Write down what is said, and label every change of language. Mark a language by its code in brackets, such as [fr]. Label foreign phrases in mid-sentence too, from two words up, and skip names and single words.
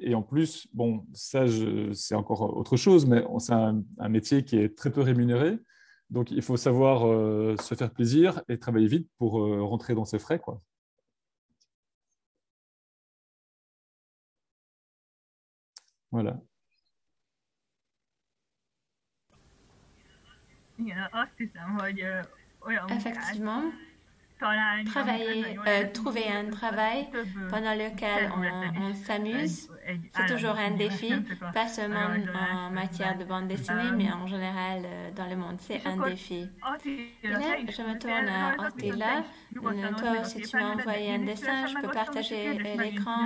[fr] Et en plus, bon, ça, c'est encore autre chose, mais c'est un métier qui est très peu rémunéré. Donc, il faut savoir se faire plaisir et travailler vite pour rentrer dans ses frais, quoi. Voilà. [hu] Igen, azt hiszem, hogy olyan munkát [fr] Effectivement, [hu] találni, amit [fr] travailler, [hu] nagyon jól [fr] trouver un travail pendant lequel on s'amuse, c'est toujours un défi, pas seulement en matière de bande dessinée, mais en général dans le monde, c'est un défi. Et là, je me tourne à Attila. Toi aussi, tu m'as envoyé un dessin, je peux partager l'écran.